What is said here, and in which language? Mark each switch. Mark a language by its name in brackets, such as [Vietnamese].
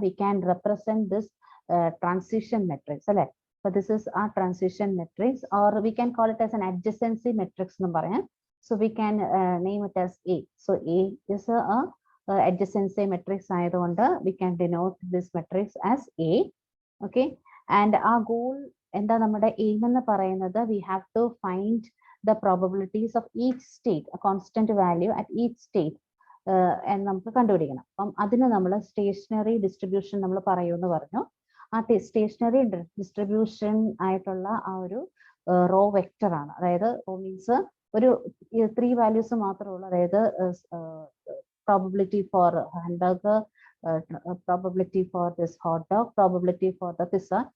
[English] We can represent this transition matrix അല്ലെ. അപ്പൊ this is a transition matrix or we can call it as an adjacency matrix [Malayalam] എന്ന് പറയാം. [English] So we can name it as A. So A is a adjacency matrix ആയതുകൊണ്ട് we can denote this matrix as A. Okay, and our goal [Malayalam] എന്താ നമ്മുടെ aim എന്ന് പറയുന്നത് [English] we have to find the probabilities of each state, a constant value at each state [Malayalam] എന്ന് നമുക്ക് കണ്ടുപിടിക്കണം. അപ്പം അതിന് നമ്മൾ സ്റ്റേഷനറി ഡിസ്ട്രിബ്യൂഷൻ നമ്മൾ പറയുമെന്ന് പറഞ്ഞു. ആ സ്റ്റേഷനറി ഡിസ്ട്രിബ്യൂഷൻ ആയിട്ടുള്ള ആ ഒരു റോ വെക്ടർ ആണ്. അതായത് റോ മീൻസ് ഒരു 3 വാല്യൂസ് മാത്രമേ ഉള്ളൂ. [English] അതായത് probability for hamburger, probability for this hot dog, probability for the pizza.